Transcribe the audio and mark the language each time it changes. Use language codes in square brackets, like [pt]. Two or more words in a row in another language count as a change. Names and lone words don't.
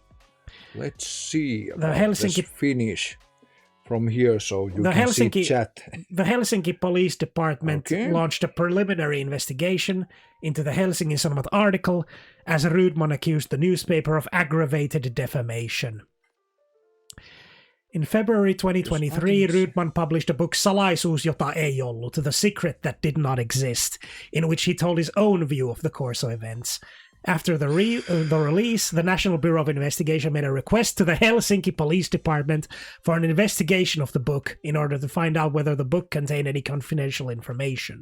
[en] Let's see about this Finnish from here so you can see chat. The Helsinki Police Department launched a preliminary investigation into the Helsingin Sanomat article as Rydman accused the newspaper of aggravated defamation. In February 2023, Rydman published a book Salaisuus, jota ei ollut, The Secret That Did Not Exist, in which he told his own view of the course of events. After the release, the National Bureau of Investigation made a request to the Helsinki Police Department for an investigation of the book in order to find out whether the book contained any confidential information.